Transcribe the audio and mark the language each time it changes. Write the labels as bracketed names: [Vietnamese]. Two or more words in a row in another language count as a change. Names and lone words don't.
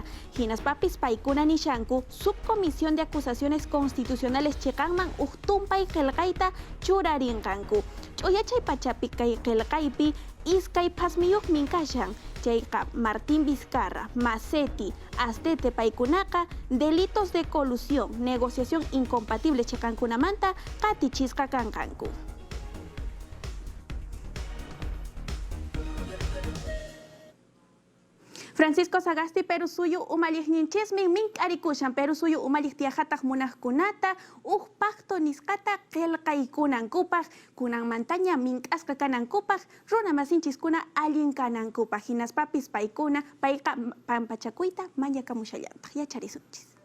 [Quechua] hinaspapis paykuna nishanku [Spanish] subcomisión de acusaciones constitucionales [Quechua] chiqanman tumpay qillqayta churarinqanku ch'uyachay pachapi kay qillqaypi iskay phasmiyuq minkashan chayqa Martín Vizcarra, Macetti, Astete paykunaqa [Spanish] delitos de colusión, negociación incompatible [Quechua] chiqankunamanta qatichisqa kanqanku. Francisco Sagasti Perú suyu umalliqninchismi mink'arikushan Perú suyu umalliq tiyaqataq munaqkunata pacto nisqata qillqaykunankupaq kunanmantaña mink'asqa kanankupaq runamasinchiskuna allin kanankupaq hinaspapis paykuna payqa pampachakuyta mañakamushallantaq yacharisunchis.